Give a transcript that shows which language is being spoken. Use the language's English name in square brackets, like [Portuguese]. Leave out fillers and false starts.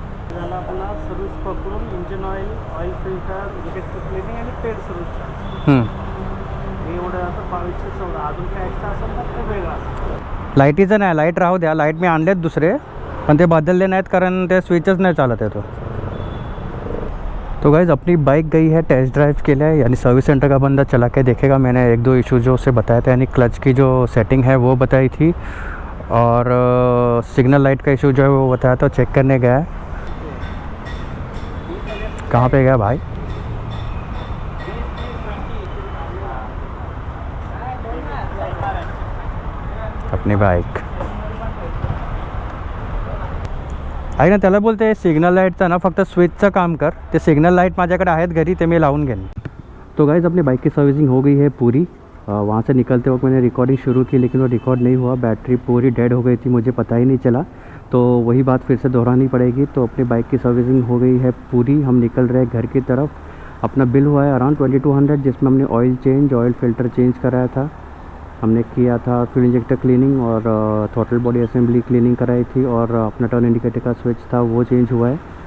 [Marathi] त्याला आपल्याला सर्विस पकडून engine oil filter, electric cleaning आणि पेड सर्विस हे एवढं आता 2214. अजून काय एक्स्ट्रा असेल तर ते वेगळं असेल. लाईटीचं नाही, लाईट राहू द्या, लाईट मी आणलेत दुसरे, पण ते बदलले नाहीत कारण ते स्विचच [Hindi] नहीं चालत है. तो गाइज अपनी बाइक गई है टेस्ट ड्राइव के लिए, यानी सर्विस सेंटर का बंदा चला के देखेगा. मैंने एक दो इशू जो उसे बताया था, यानी क्लच की जो सेटिंग है वो बताई थी और सिग्नल लाइट का इशू जो है वो बताया था. चेक करने गया है. कहाँ पे गया भाई? [Marathi] अपनी बाइक आहे ना, त्याला बोलते सिग्नल लाईटचा ना फक्त स्विचचं काम कर, ते सिग्नल लाईट माझ्याकडे आहेत घरी, ते मी लावून घेईन. [Hindi] तो गाइस अपनी बाइक की सर्विसिंग हो गई है पूरी. वहाँ से निकलते वक्त मैंने रिकॉर्डिंग शुरू की लेकिन वो रिकॉर्ड नहीं हुआ, बैटरी पूरी डेड हो गई थी, मुझे पता ही नहीं चला. तो वही बात फिर से दोहरानी पड़ेगी. तो अपनी बाइक की सर्विसिंग हो गई है पूरी. हम निकल रहे हैं घर की तरफ. अपना बिल हुआ है अराउंड 2200, जिसमें हमने oil change, oil filter change कराया था, हमने किया था फ्यूल इंजेक्टर क्लीनिंग और थ्रॉटल बॉडी असेंबली क्लीनिंग कराई थी, और अपना टर्न इंडिकेटर का स्विच था वो चेंज हुआ है.